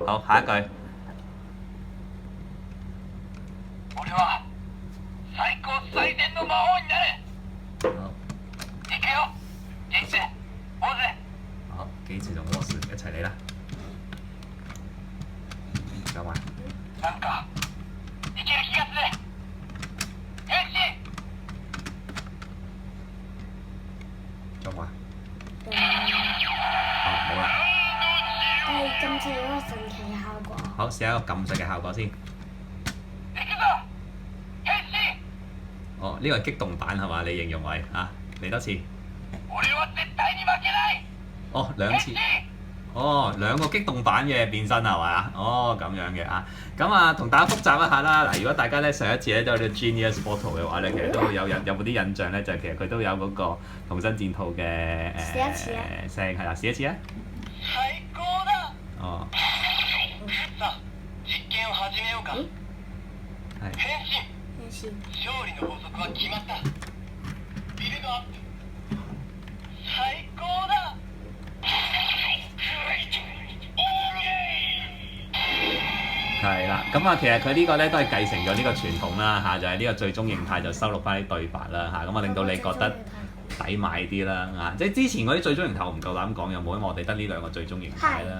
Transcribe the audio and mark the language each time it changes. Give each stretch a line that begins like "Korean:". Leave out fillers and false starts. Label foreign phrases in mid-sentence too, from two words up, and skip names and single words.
Cantonese: 好，下一句。
Japanese: 俺は最高最善の魔王になる。
Cantonese: 好。
Japanese: 行くよ。ゲイツ、オーズ。
Cantonese: 好，幾次同我士一齊嚟啦。講埋。
Japanese: なんかいける気がする。変身。
Cantonese: 講埋。誒，冇啦。係今次嗰個神奇效果。好，試下一個撳掣嘅效果先。
Japanese: 行くぞ。変身。
Cantonese: 哦，呢個係激動版係嘛？你形容為啊？嚟多次。
Japanese: 俺は絶対に負けない。
Cantonese: 哦，兩次。哦，兩個激動版嘅變身係嘛？哦，咁樣嘅啊。咁啊，同大家複習一下啦。嗱，如果大家咧上一次咧都有啲 Genius Bottle 嘅話咧，其實都有冇啲印象咧？就係其實佢都有嗰個童真戰兔嘅試一次啊聲係啦，試一次啊！
Japanese: 最高だ。哦，さあ、実験を始めようか。
Cantonese: 係。
Japanese: 変身。変身。勝利の法則は決まった。ビルドアップ。最高だ。
Cantonese: 係啦，咁啊，其實佢呢個咧都係繼承咗呢個傳統啦嚇，就係呢個最終形態就收錄翻啲對白啦嚇，咁啊令到你覺得抵買啲啦嚇，即係之前嗰啲最終形態我唔夠膽講有冇，因為我哋得呢兩個最終形態啦，